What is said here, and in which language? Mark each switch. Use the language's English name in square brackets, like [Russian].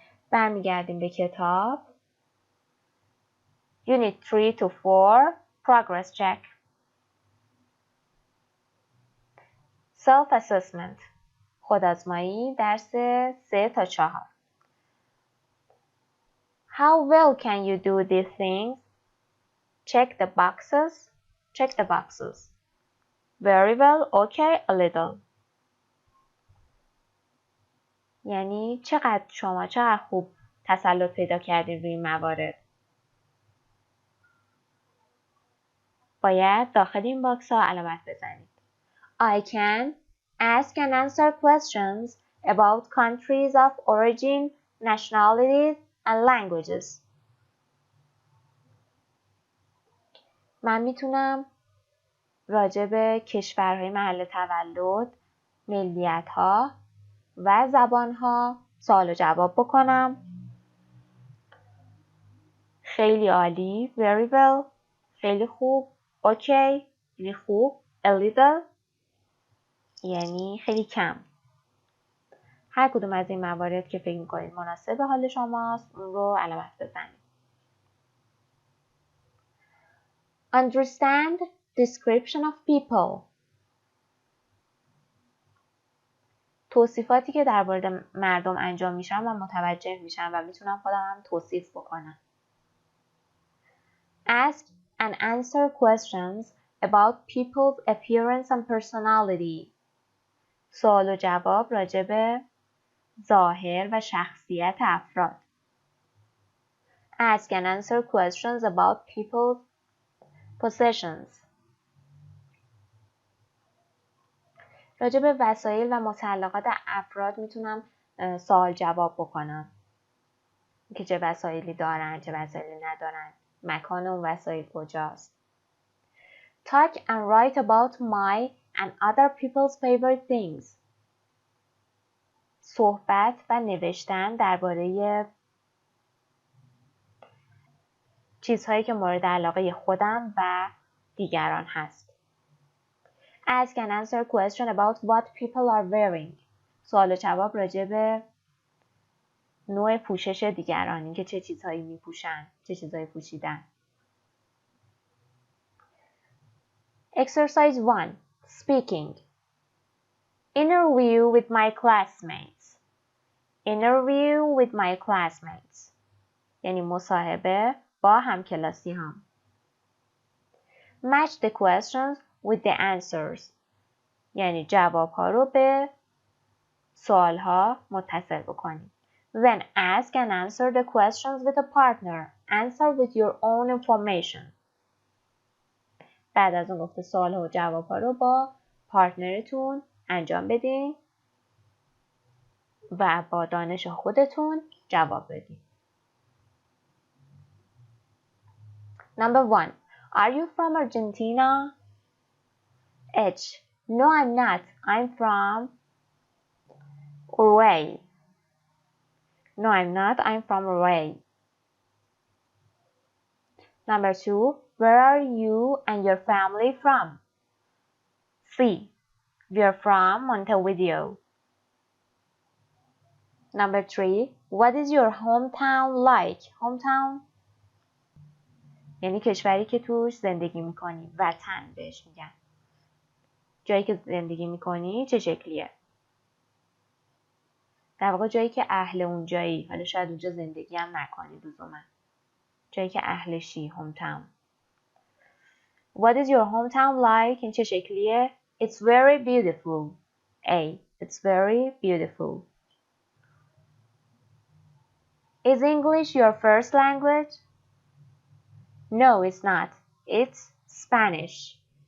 [Persian] برمیگردیم به کتاب. [English] Unit 3 to 4 Progress Check. [Persian] Self-Assessment خودآزمایی درس 3 تا 4. [English] How well can you do these things? Check the boxes. Check the boxes. Very well, okay, a little. [Persian] یعنی چقدر خوب تسلط پیدا کردین روی موارد. باید داخل این باکس ها علامت بزنید. I can ask and answer questions about countries of origin, nationalities, and languages. من میتونم راجع به کشورهای محل تولد، ملیت‌ها و زبان‌ها سوال و جواب بکنم. خیلی عالی. [English] Very well. [Persian] خیلی خوب. Okay. خیلی خوب. [English] A little. [Persian] یعنی خیلی کم. هر کدوم از این موارد که فکر می‌کنید مناسب به حال شماست اون رو علامت بزنید. [English] Understand description of people. [Persian] توصیفاتی که درباره مردم انجام میشن من متوجه میشم و میتونم خودم هم توصیف بکنم. [English] Ask and answer questions about people's appearance and personality. [Persian] سوال و جواب راجع به ظاهر و شخصیت افراد. [English] Ask and answer questions about people's possessions. [Persian] راجع به وسایل و متعلقات افراد میتونم سوال جواب بکنم. که چه وسایلی دارن، چه وسایلی ندارن. مکان اون وسایل کجاست. [English] Talk and write about my and other people's favorite things. [Persian] صحبت و نوشتن درباره چیزهایی که مورد علاقه خودم و دیگران هست. [English] Ask and answer question about what people are wearing. [Persian] سوال و جواب راجع به نوع پوشش دیگران، اینکه چه چیزهایی میپوشن، چه چیزهایی پوشیدن. [English] Exercise 1. Speaking. Interview with my classmates. Interview with my classmates. [Persian] یعنی مصاحبه با همکلاسی هم. [English] Match the questions with the answers. [Persian] یعنی جواب ها رو به سوال ها متصل بکنید. [English] Then ask and answer the questions with a partner. Answer with your own information. [Persian] بعد از اون گفته سوال ها و جواب ها رو با پارتنرتون انجام بدین و با دانش خودتون جواب بدین. [English] Number 1. Are you from Argentina? H. No, I'm not. I'm from Uruguay. No, I'm not. I'm from Uruguay. Number 2. Where are you and your family from? C. We are from Montevideo. Number 3. What is your hometown like? [Persian] Hometown یعنی کشوری که توش زندگی میکنی. وطن بهش میگن. جایی که زندگی میکنی چه شکلیه؟ در واقع جایی که اهل اون جایی. حالا شاید اونجا زندگی هم نکنی لزوما. جایی که اهلشی. hometown. [English] What is your hometown like? [Persian] این چه شکلیه؟ [English] It's very beautiful. A. It's very beautiful. Is English your first language? No, it's not. It's Spanish.